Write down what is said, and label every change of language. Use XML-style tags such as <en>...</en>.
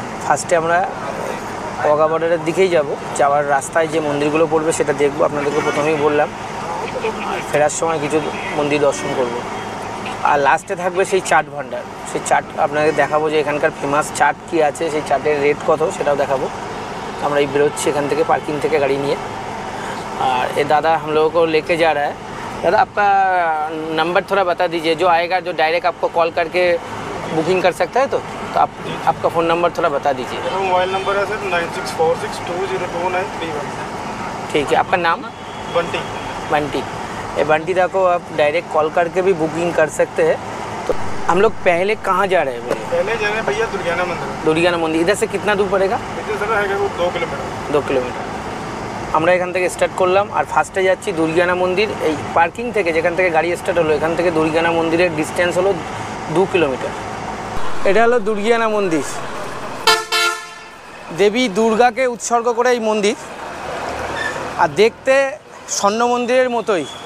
<bn>ফার্স্টে আমরা ওয়াঘা বর্ডারের দিকেই যাব, যাওয়ার রাস্তায় যে মন্দিরগুলো পড়বে সেটা দেখবো। আপনাদেরকে প্রথমেই বললাম, ফেরার সময় কিছু মন্দির দর্শন করব। আর লাস্টে থাকবে সেই চাট ভান্ডার, সেই চাট আপনাদের দেখাবো যে এখানকার ফেমাস চাট কী আছে, সেই চাটের রেট কত সেটাও দেখাবো। আমরা এই বেরোচ্ছি এখান থেকে, পার্কিং থেকে গাড়ি নিয়ে।</bn> <hi>और ये दादा हम लोगों को लेके जा रहा है। दादा आपका नंबर थोड़ा बता दीजिए, जो आएगा जो डायरेक्ट आपको कॉल करके बुकिंग कर सकता है। तो आपका फ़ोन नंबर थोड़ा बता दीजिए। मोबाइल नंबर है सर 9646202931। ठीक है, आपका नाम? बंटी। बंटी। ये बंटी दा को आप डायरेक्ट कॉल करके भी बुकिंग कर सकते हैं। तो हम लोग पहले कहाँ जा रहे हैं? पहले जा रहे हैं भैया दुर्गियाना मंदिर। दुर्गियाना मंदिर इधर से कितना दूर पड़ेगा? इधर सर है 2 किलोमीटर।</hi> <bn>2 কিলোমিটার। আমরা এখান থেকে স্টার্ট করলাম আর ফার্স্টে যাচ্ছি দুর্গিয়ানা মন্দির। এই পার্কিং থেকে, যেখান থেকে গাড়ি স্টার্ট হলো, এখান থেকে দুর্গিয়ানা মন্দিরের ডিস্টেন্স হলো 2 কিলোমিটার। এটা হলো দুর্গিয়ানা মন্দির। দেবী দুর্গাকে উৎসর্গ করে এই মন্দির, আর দেখতে স্বর্ণ মন্দিরের মতোই।</bn>